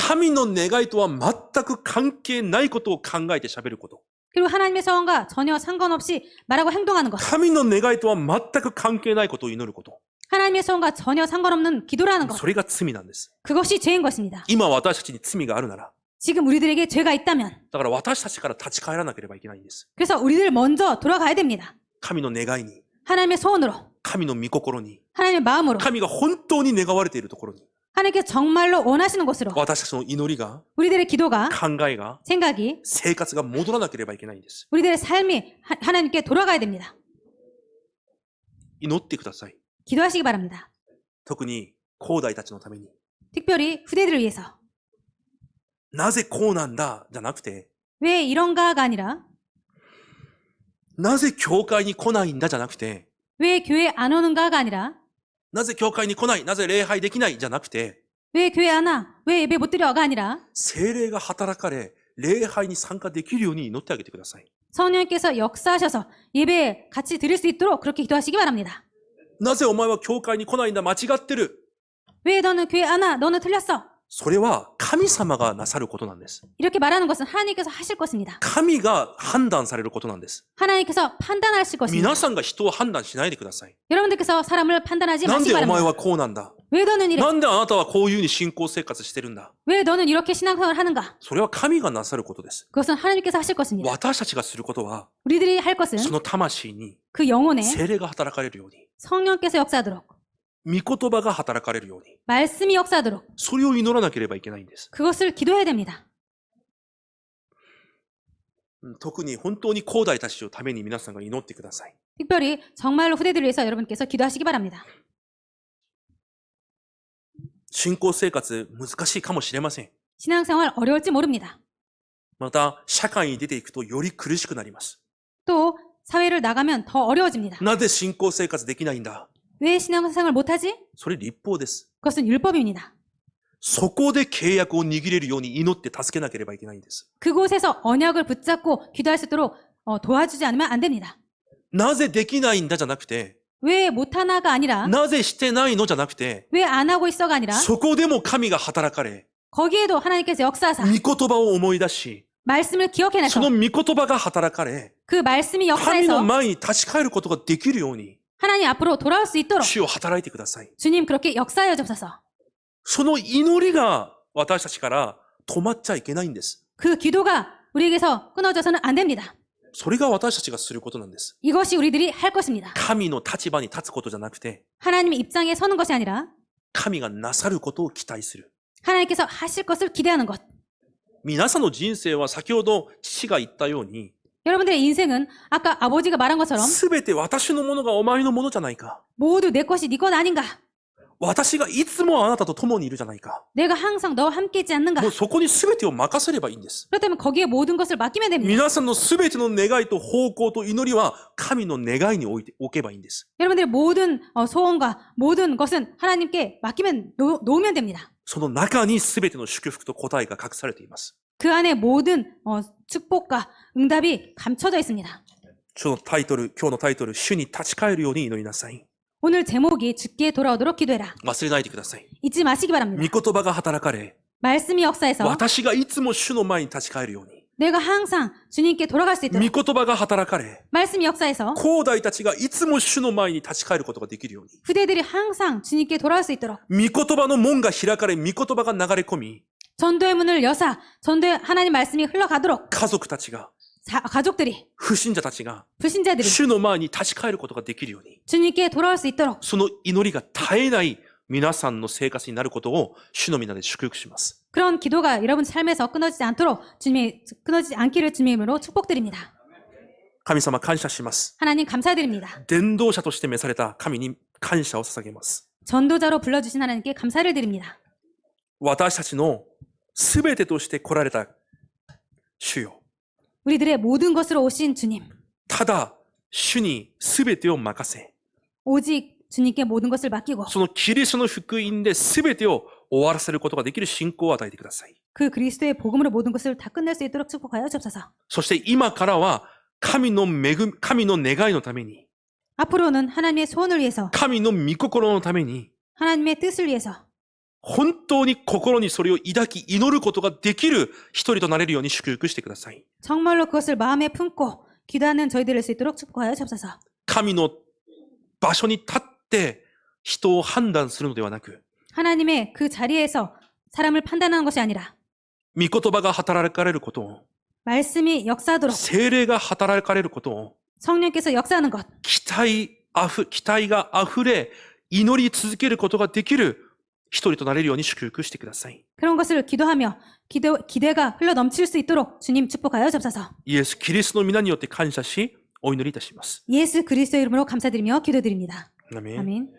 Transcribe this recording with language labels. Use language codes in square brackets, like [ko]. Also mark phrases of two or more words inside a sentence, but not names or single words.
[ja] 神の願いとは全く関係ないことを考えて喋ること。 [ko] 그리고 하나님의 소원과 전혀 상관없이 말하고 행동하는 것. [ja] 神の願いとは全く関係ないことを祈ること。 [ko] 하나님의 소원과 전혀 상관없는 기도를 하는 것. [ja] それが罪なんです。 [ko] 그것이 죄인 것입니다. [ja] 今私たちに罪があるなら、 [ko] 지금 우리들에게 죄가 있다면 [ja] だから私たちから立ち返らなければいけないんです。 [ko] 그래서 우리들 먼저 돌아가야 됩니다. [ja] 神の願いに、 [ko] 하나님의 소원으로, [ja] 神の御心に、 [ko] 하나님의 마음으로, [ja] 神が本当に願われているところに、 [ko] 하나님께 정말로 원하시는 곳으로 [ja] 私たちの祈りが、 [ko] 우리들의 기도가, [ja] 考えが、 [ko] 생각이, [ja] 生活が戻らなければいけないんです。 [ko] 우리들의 삶이 하나님께 돌아가야 됩니다. [ja] 祈ってください。 [ko] 기도하시기 바랍니다. [ja] 特に、後代たちのために。 [ko] 특별히 후대들을 위해서. [ja] なぜこうなんだじゃなくて、 [ko] 왜 이런가가 아니라 [ja] なぜ教会に来ないんだじゃなくて、 [ko] 왜 교회 안 오는가가 아니라 [ja] なぜ教会に来ない、なぜ礼拝できないじゃなくて、 [ko] 왜 교회 안 와? 왜 예배 못 드려가 아니라 [ja] 聖霊が働かれ、礼拝に参加できるように祈ってあげてください。 [ko] 성령께서 역사하셔서 예배에 같이 드릴 수 있도록 그렇게 기도하시기 바랍니다. [ja] なぜお前は教会に来ないんだ間違ってる。 [ko] 왜 너는 교회 안 와? 너는 틀렸어. [ja] それは神様がなさることなんです。 [ko] 이렇게 말하는 것은 하나님께서 하실 것입니다. [ja] 神が判断されることなんです。 [ko] 하나님께서 판단하실 것입니다. [ja] 皆さんが人を判断しないでください。 [ko] 여러분들께서 사람을 판단하지 [ja] なん [ko] 마시기 [ja] でお前 [ko] 바랍니다. [ja] はこうなんだ [ko] 왜 너는 이래? [ja] なんであなたはこういうふうに信仰生活してるんだ [ko] 왜 너는 이렇게 신앙생활을 하는가? [ja] それは神がなさることです。 [ko] 그것은 하나님께서 하실 것입니다. [ja] 私たちがすることは、 [ko] 우리들이 할 것은 [ja] その魂に [ko] 그 영혼에 [ja] 聖霊が働かれるように、 [ko] 성령께서 역사하도록, [ja] 御言葉が働かれるように、 [ko] 말씀이 역사하도록 [ja] それを祈らなければいけないんです。 [ko] 그것을 기도해야 됩니다. [ja] 特に本当に後代たちのために皆さんが祈ってください。 [ko] 특별히 정말로 후대들을 위해서 여러분께서 기도하시기 바랍니다. [ja] 信仰生活難しいかもしれません。 [ko] 신앙생활 어려울지 모릅니다. [ja] また、社会に出ていくとより苦しくなります。 [ko] 또 사회를 나가면 더 어려워집니다. [ja] なぜ信仰生活できないんだ [ko] 왜 신앙생활 못하지? [ja] それ立法です。 [ko] 그것은 율법입니다. [ja] そこで契約を握れるように祈って助けなければいけないんです。 [ko] 그곳에서 언약을 붙잡고 기도할 수 있도록 도와주지 않으면 안 됩니다. [ja] なぜできないんだじゃなくて、 [ko] 왜 못하나가 아니라 [ja] なぜしてないのじゃなくて、 [ko] 왜 안 하고 있어가 아니라 [ja] そこでも神が働かれ、 [ko] 거기에도 하나님께서 역사하사 [ja] 御言葉を思い出し、 [ko] 말씀을 [ja] そ [ko] 기억해내서 [ja] の御言葉が働かれ、 [ko] 그 말씀이 [ja] 神の [ko] 역사해서 [ja] 前に立ち返ることができるように、 [ko] 하나님 앞으로 돌아올 수 있도록 [ja] 主を働いてください。 [ko] 주님 그렇게 역사하여 주옵소서. [ja] その祈りが私たちから止まっちゃいけないんです。 [ko] 그 기도가 우리에게서 끊어져서는 안 됩니다. [ja] それが私たちがすることなんです。 [ko] 이것이 우리들이 할 것입니다. [ja] 神の立場に立つことじゃなくて、 [ko] 하나님의 입장에 서는 것이 아니라 [ja] 神がなさることを期待する。 [ko] 하나님께서 하실 것을 기대하는 것. [ja] 皆さんの人生は先ほど父が言ったように、 [ko] 여러분들의 인생은 아까 아버지가 말한 것처럼 [ja] すべて私のものがお前のものじゃないか。 [ko] 모두 내 것이 네 것 아닌가? [ja] 私がいつもあなたと共にいるじゃないか。 [ko] 내가 항상 너와 함께 있지 않는가? [ja] もうそこにすべてを任せればいいんです。 [ko] 그렇다면 거기에 모든 것을 맡기면 됩니다. [ja] 皆さんのすべての願いと方向と祈りは神の願いに置けばいいんです。 [ko] 여러분들의 모든 소원과 모든 것은 하나님께 맡기면 놓으면 됩니다. [ja] その中にすべての祝福と答えが隠されています。 [ko] 그 안에 모든 축복과 응답이 감춰져 있습니다. [ja] 今日のタイトル、主に立ち返るように祈りなさい。 [ko] 오늘 제목이 주께 돌아오도록 기도해라. [ja] 忘れないでください。 [ko] 잊지 마시기 바랍니다. [ja] 御言葉が働かれ、 [ko] 말씀이 역사해서 [ja] 私がいつも主の前に立ち返るように。 [ko] 내가 항상 주님께 돌아갈 수 [ja] 御 [ko] 있도록 [ja] 言葉が働かれ、 [ko] 말씀이 역사해서 [ja] 後代たちがいつも主の前に立ち返ることができるように。 [ko] 후대들이 항상 주님께 돌아갈 수 있도록 [ja] 御言葉の門が開かれ、御言葉が流れ込み、 [ko] 전도의 문을 여사 전도의 하나님 말씀이 흘러가도록 [ja] 家族たちが、 [ko] 가족들이 [ja] 不信者たちが、 [ko] 불신자들이 [ja] 主の前に立ち返ることができるように。 [ko] 주님께 돌아올 수 있도록 [ja] その祈りが絶えない皆さんの生活になることを主の皆で祝福します。 [ko] 그런 기도가 여러분 삶에서 끊어지지 않도록 끊어지지 않기를 주님의 이름으로 축복드립니다. [ja] 神様感謝します。 [ko] 하나님 감사드립니다. [ja] 伝道者として召された神に感謝を捧げます。 [ko] 전도자로 불러주신 하나님께 감사를 드립니다. [ja] 私たちのすべてとして来られた主よ。 [ko] 우리들의 모든 것으로 오신 주님. [ja] ただ主にすべてを任せ、 [ko] 오직 주님께 모든 것을 맡기고 [ja] そのキリストの福音ですべてを終わらせることができる信仰を与えてください。 [ko] 그 그리스도의 복음으로 모든 것을 다 끝낼 수 있도록 축복하여 주옵소서. [ja] そして今からは神の願いのために、 [ko] 앞으로는 하나님의 소원을 위해서 [ja] 神の御心のために、 [ko] 하나님의 뜻을 위해서 [ja] 本当に心にそれを抱き祈ることができる一人となれるように祝福してください。 [ko] 정말로 그것을 마음에 품고 기도하는 저희들 될 수 있도록 축복하여 주옵소서. [ja] 神の場所に立って人を判断するのではなく、 [ko] 하나님의 그 자리에서 사람을 판단하는 것이 아니라 [ja] 御言葉が働かれることを、 [ko] 말씀이 역사하도록 [ja] 聖霊が働かれることを、 [ko] 성령께서 역사하는 것, [ja] 期待が溢れ、祈り続けることができる一人となれるように祝福してください。 [ko] 그런 것을 기도하며 기대가 흘러 넘칠 수 있도록 주님 축복하여 주옵소서. [ja] イエス・キリストの皆によって感謝し、お祈りいたします。 [ko] 예수 그리스도의 이름으로 감사드리며 기도드립니다. 아멘. 아멘.